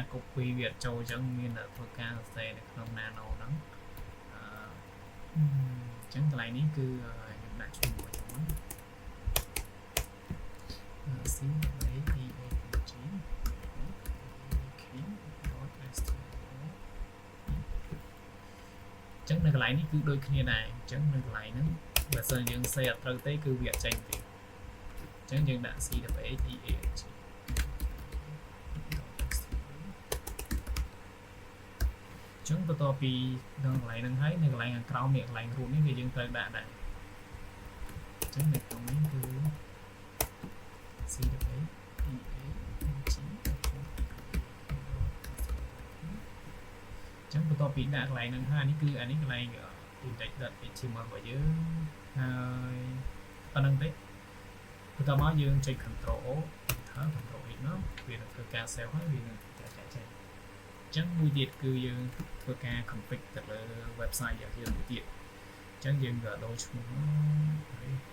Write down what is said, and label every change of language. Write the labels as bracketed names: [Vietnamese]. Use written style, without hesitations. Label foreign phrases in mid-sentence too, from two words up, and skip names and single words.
[Khmer] copy វាចូលចឹងមានធ្វើការសរសេរនៅក្នុង nano ហ្នឹង ចឹងកន្លែងនេះគឺខ្ញុំដាក់ឈ្មោះរបស់ខ្ញុំ c a t a gចឹងនៅកន្លែងនេះគឺដូចគ្នាដែរអញ្ចឹងនៅកន្លែងហ្នឹងបើសិនយើងសេអត់ត្រូវទេគឺវាអត់ចេញទេអញ្ចឹងយើងដាក់ c a t a g ចឹងបន្ទាប់ពីដល់កន្លែងហ្នឹងហើយនៅកន្លែងខាងក្រោមនេះកន្លែងរូបនេះគឺយើងត្រូវដាក់ដែរអញ្ចឹងនៅក្នុងនេះគឺ c a t a g ចឹងបន្ទាប់ពីដាក់កន្លែងហ្នឹងហើយនេះគឺអានេះកន្លែង index.html របស់យើងហើយប៉ុណ្្នឹងទេបន្ទាប់មកយើងចុច [English] Ctrl O Ctrl X [Khmer] មកវានឹងធ្វើការ save ហើយវានឹងចាក់ចេញអញ្ចឹងមួយទៀតគឺយើងធ្វើការ config ទៅលើ website របស់យើងមួយទៀតអញ្ចឹងយើងក៏ដូរឈ្មោះហើយ